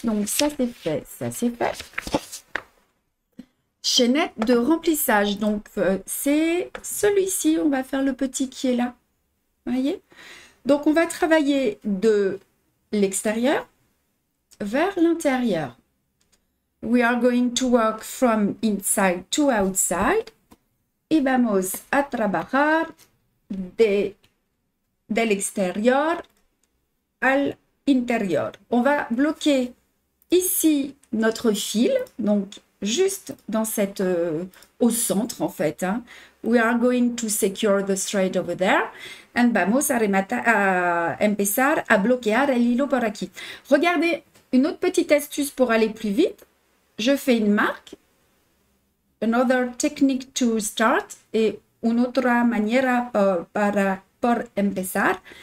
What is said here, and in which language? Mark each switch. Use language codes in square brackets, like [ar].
[fr] Donc, ça, c'est fait. Ça, c'est fait. Chaînette de remplissage. Donc, c'est celui-ci. On va faire le petit qui est là. Vous voyez? Donc, on va travailler de l'extérieur vers l'intérieur. [en] We are going to work from inside to outside. [es] Y vamos a trabajar del exterior al interior. [fr] On va bloquer ici notre fil, donc juste dans cette au centre en fait. Hein. [en] We are going to secure the thread over there and [es] vamos a empezar a bloquear el hilo por aquí. [fr] Regardez, une autre petite astuce pour aller plus vite. Je fais une marque, [en] another technique to start [fr] et une autre manière pour empezar.